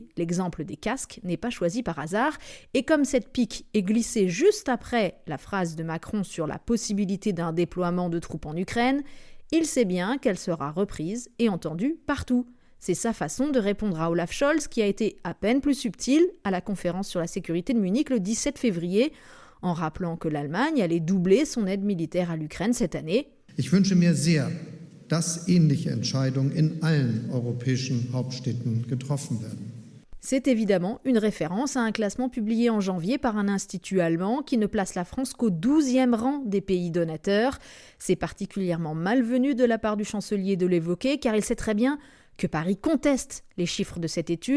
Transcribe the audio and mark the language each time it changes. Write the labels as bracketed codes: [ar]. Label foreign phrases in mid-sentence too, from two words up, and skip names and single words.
[fr] L'exemple des casques n'est pas choisi par hasard, et comme cette pique est glissée juste après la phrase de Macron sur la possibilité d'un déploiement de troupes en Ukraine, il sait bien qu'elle sera reprise et entendue partout. C'est sa façon de répondre à Olaf Scholz qui a été à peine plus subtil à la conférence sur la sécurité de Munich le 17 février, en rappelant que l'Allemagne allait doubler son aide militaire à l'Ukraine cette année. [de] Ich wünsche mir sehr, dass ähnliche Entscheidungen in allen europäischen Hauptstädten getroffen werden. [fr] C'est évidemment une référence à un classement publié en janvier par un institut allemand qui ne place la France qu'au 12e rang des pays donateurs. C'est particulièrement malvenu de la part du chancelier de l'évoquer car il sait très bien que Paris conteste les chiffres de cette étude.